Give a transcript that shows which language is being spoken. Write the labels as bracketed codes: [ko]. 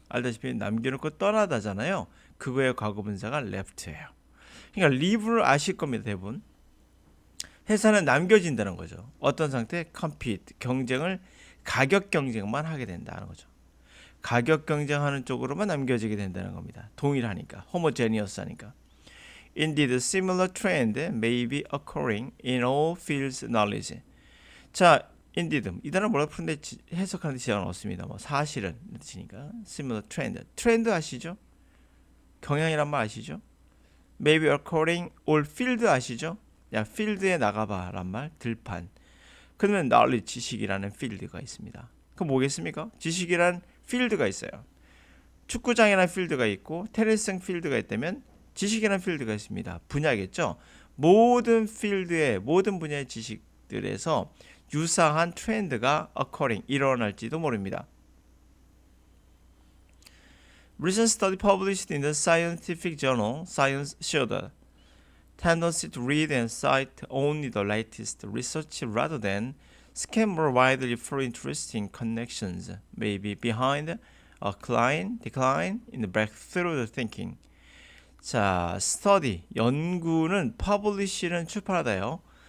[ko] 알다시피 남겨놓고 떠나다잖아요. 그거의 과거분사가 left예요. 그러니까 leave를 아실 겁니다. 대부분. 회사는 남겨진다는 거죠. 어떤 상태? compete, 경쟁을 가격 경쟁만 하게 된다는 거죠. 가격 경쟁하는 쪽으로만 남겨지게 된다는 겁니다. 동일하니까, homogeneous 하니까. [en] Indeed, similar trend may be occurring in all fields knowledge. [ko] 자, indeed 이 단어 뭐라 푸는데 해석하는 데 지장은 없습니다. 뭐 사실은 뜻이니까 similar trend. 트렌드 아시죠? 경향이란 말 아시죠? [en] Maybe occurring all field 아시죠? [ko] 야, 필드에 나가봐란 말, 들판. 그러면 knowledge, 지식이라는 필드가 있습니다. 그럼 뭐겠습니까? 지식이란 필드가 있어요. 축구장이라는 필드가 있고 테니스 필드가 있다면 지식이라는 필드가 있습니다. 분야겠죠? 모든 필드의 모든 분야의 지식들에서 유사한 트렌드가 occurring, 일어날지도 모릅니다. [en] Recent study published in the scientific journal Science showed a tendency to read and cite only the latest research rather than scan more widely for interesting connections may be behind a decline in the breakthrough thinking. [ko] 자, study, 연구는 publish는 출판하다요.